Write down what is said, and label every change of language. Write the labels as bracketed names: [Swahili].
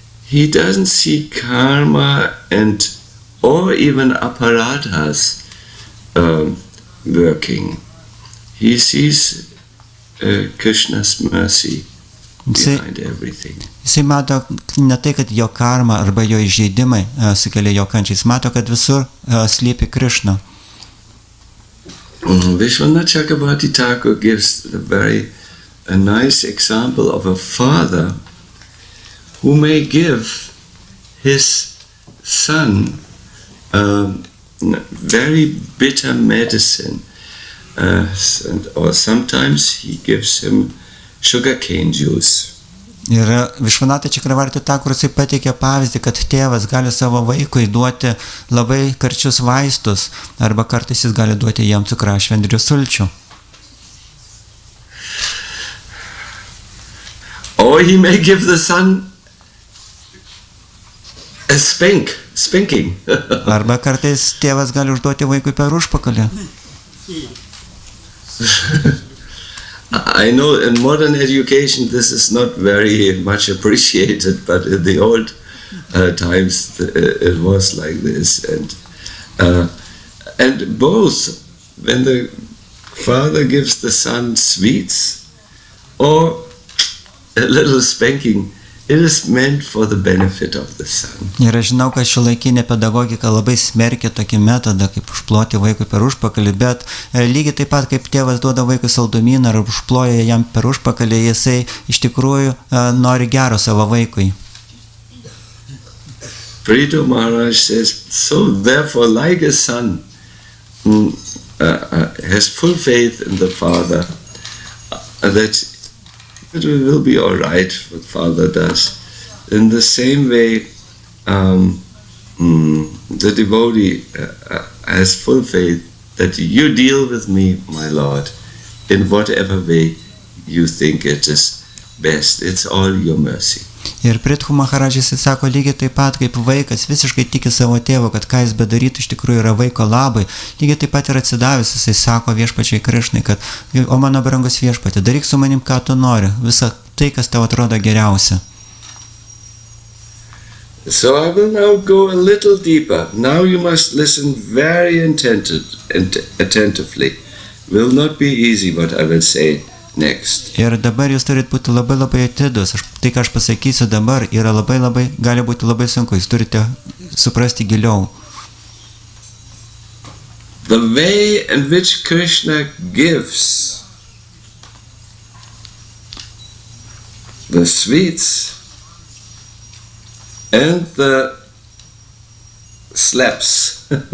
[English] He doesn't see karma or even apparatas working. He sees Krishna's mercy behind everything. [Lithuanian] Jisai mato ne tai, kad jo karma arba jo įžeidimai sukelia jo kančią. Jis mato, kad visur slypi Krishna. [English] Vishwanath Thakur gives a nice example of a father who may give his son very bitter medicine, or sometimes he gives him sugarcane juice. [Lithuanian] Ir Višvanath Thakur pateikia pavyzdį, kad tėvas gali savo vaikui duoti labai karčius vaistus, arba kartais jis gali duoti jam cukrašvendrių sulčių. [English] Or he may give the son a spanking. [Lithuanian] Arba kartais tėvas gali užduoti vaikui per užpakalį. [English] I know in modern education this is not very much appreciated, but in the old times it was like this. And both, when the father gives the son sweets or a little spanking, it is meant for the benefit of the son. [Lithuanian] Ir aš žinau, kad šiuolaikinė pedagogika labai smerkia tokį metodą, kaip užploti vaikui per užpakalį, bet lygiai taip pat, kaip tėvas duoda vaikui saldumyną ar užploja jam per užpakalį, jisai iš tikrųjų nori gero savo vaikui. [English] Prito Maharaj says, so therefore like a son has full faith in the father, that it will be all right what father does. In the same way, the devotee has full faith that you deal with me, my Lord, in whatever way you think it is best. It's all your mercy. [Lithuanian] Ir Prithu Maharadžas sako lygiai taip pat, kaip vaikas visiškai tiki savo tėvu, kad ką jis bedarytų iš tikrųjų yra vaiko labai. Lygiai taip pat ir atsidavęs, jisai sako viešpačiai Krišnai, kad o mano brangus viešpatė, daryk su manim, ką tu nori, visą tai, kas tau atrodo geriausia. [English] So I will now go a little deeper. Now you must listen very attentively. Will not be easy what I will say next. [Lithuanian] Ir dabar jūs turit būti labai labai atidus. Tai, ką aš pasakysiu dabar, yra gali būti labai sunku. Jūs turite suprasti giliau. [English] The way in which Krishna gives the sweets and the slaps